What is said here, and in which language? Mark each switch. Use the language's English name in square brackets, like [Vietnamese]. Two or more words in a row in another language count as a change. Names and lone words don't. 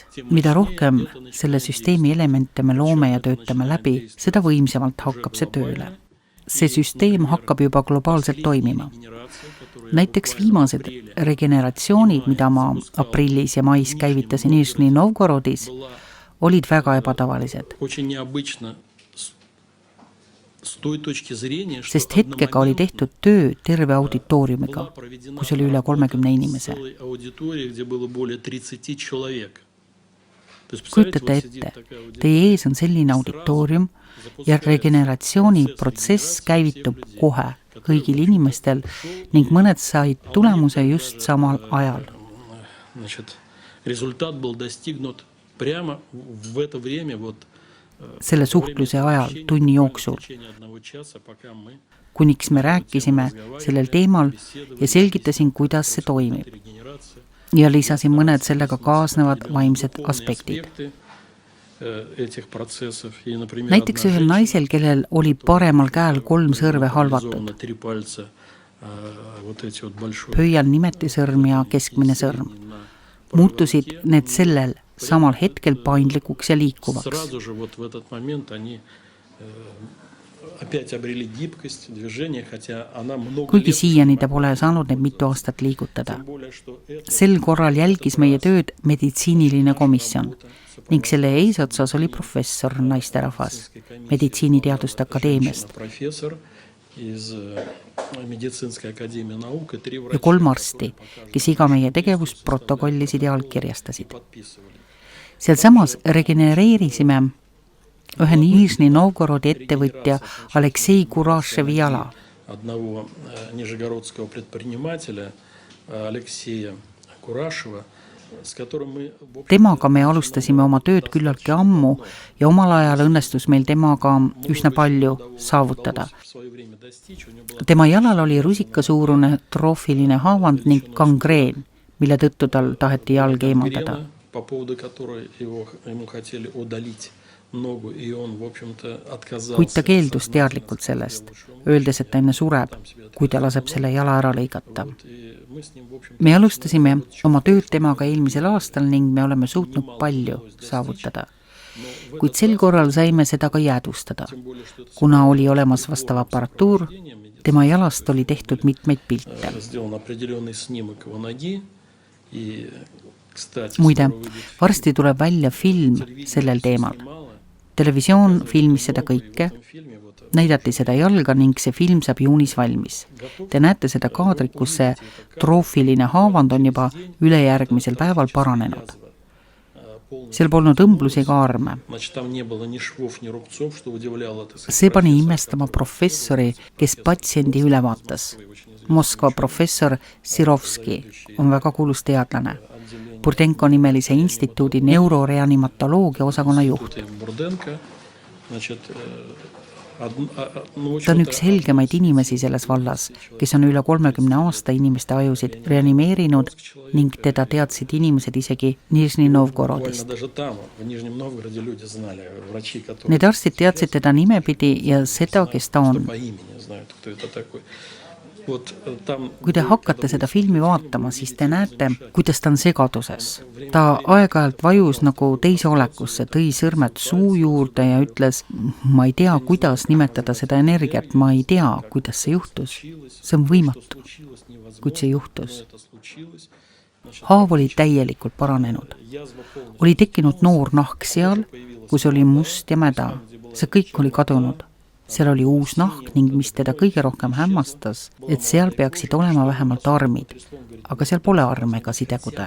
[Estonian] Mida rohkem selle süsteemi elemente me loome ja töötame läbi, seda võimsamalt hakkab see tööle. See süsteem hakkab juba globaalselt toimima. Näiteks viimased regeneratsioonid, mida ma aprillis ja mais käivitasin Nižni Novgorodis, olid väga ebatavalised, [Russian] Очень необычно с той точки зрения, что [Estonian] sest hetkega oli tehtud töö terve auditooriumiga, kus oli üle 30 inimese. [Russian] целой аудитории, где было более 30 человек. То есть, представляете, [Estonian] Kujutate [Russian] вот сидит [Estonian] ette, [Russian] такая аудитория, [Estonian] teie ees on selline auditoorium ja regeneratsiooniprotsess käivitub kohe kõigil inimestel ning mõned said tulemuse just samal ajal. [Russian] значит, результат был достигнут прямо в это время, вот [Estonian] Selle suhtluse ajal tunni jooksul, [Russian] в течение 1 часа, пока мы [Estonian] kuniks me rääkisime sellel teemal ja selgitasin, kuidas see toimib. [Russian] регенерация, [Estonian] Ja lisasin mõned sellega kaasnevad vaimsed [Russian] полные [Estonian] aspektid. [Russian] аспекты этих процессов. И, например, [Estonian] Näiteks ühel naisel, kellel oli paremal käel 3 sõrve halvatud, [Russian] реализовано 3 пальца, вот эти вот большой [Estonian] pöial nimetisõrm ja keskmine sõrm, muutusid need sellel samal hetkel paindlikuks ja liikuvaks. [Russian] Сразу же вот в этот момент они опять обрели гибкость движения, хотя она много [Estonian] Kuigi [Russian] лет, [Estonian] siiani ta pole saanud neid mitu aastat liigutada. [Russian] тем более, что это [Estonian] Sel korral jälgis meie tööd meditsiiniline komisjon ning selle eesotsas oli professor naisterahvas Meditsiiniteaduste Akadeemiast [Russian] профессор из медицинской академии наук и 3 [Estonian] ja [Russian] врача [Estonian] 3 arsti, kes iga meie tegevust protokollisid ja allkirjastasid. [Russian] подписывали. [Estonian] Sealsamas regenereerisime ühe Nižni Novgorodi ettevõtja Aleksei Kurashevi jala. [Russian] Одного нижегородского предпринимателя Алексея Курашева, с которым мы в общем, [Estonian] Temaga me alustasime oma tööd küllaltki ammu ja omal ajal õnnestus meil temaga üsna palju saavutada. [Russian] в свое время достичь. У него была [Estonian] Tema jalal oli rusikasuurune troofiline haavand ning gangreen, mille tõttu tal taheti jalg eemaldada. [Russian] гангрена, по поводу которой ему хотели удалить ногу, и он, в общем-то, отказался. [Estonian] Kuid ta keeldus teadlikult sellest, öeldes, et ta enne sureb, kui ta laseb selle jala ära lõigata. [Russian] Вот, и мы с ним, в общем-то, [Estonian] Me alustasime oma tööd temaga eelmisel aastal ning me oleme suutnud palju saavutada. Kuid sel korral saime seda ka jäädvustada, [Russian] тем более, что это [Estonian] kuna oli olemas vastav aparatuur, tema jalast oli tehtud mitmeid pilte. [Russian] сделан определенный снимок его ноги, и, кстати, [Estonian] Muide, [Russian] скоро выйдет [Estonian] varsti tuleb välja film sellel teemal. [Russian] мало. [Estonian] Televisioon filmis seda kõike, [Russian] В этом фильме вот [Estonian] näidati seda jalga ning see film saab juunis valmis. Te näete seda kaadrit, kus see troofiline haavand on juba ülejärgmisel päeval paranenud. Seal polnud õmblusi ega arme. [Russian] Значит, там не было ни швов, ни рубцов, что удивляло, так сказать, [Estonian] See pani imestama professori, kes patsiendi üle vaatas. Moskva professor Sirovski on väga kuulus teadlane. Burdenko nimelise instituudi neuroreanimatoloogia osakonna juht. [Russian] Тут и Бурденко, значит, [Estonian] Ta on üks helgemaid inimesi selles vallas, kes on üle 30 aasta inimeste ajusid reanimeerinud ning teda teadsid inimesed isegi Nižni Novgorodist. [Russian] даже там, в Нижнем Новгороде, люди знали, врачи, которые [Estonian] Need arstid teadsid teda nimepidi ja seda, kes ta on. [Russian] по имени знают, кто это такой. Вот там [Estonian] Kui te hakkate seda filmi vaatama, siis te näete, kuidas ta on segaduses. Ta aeg-ajalt vajus nagu teise olekusse, tõi sõrmed suu juurde ja ütles, ma ei tea, kuidas nimetada seda energiat, ma ei tea, kuidas see juhtus. See on võimatu, kuid see juhtus. [Russian] это случилось, [Estonian] Haav oli täielikult paranenud. Oli tekkinud noor nahk seal, kus oli must ja mäda. See kõik oli kadunud. Seal oli uus nahk ning mis teda kõige rohkem hämmastas, et seal peaksid olema vähemalt armid, aga seal pole arme ega sidekude.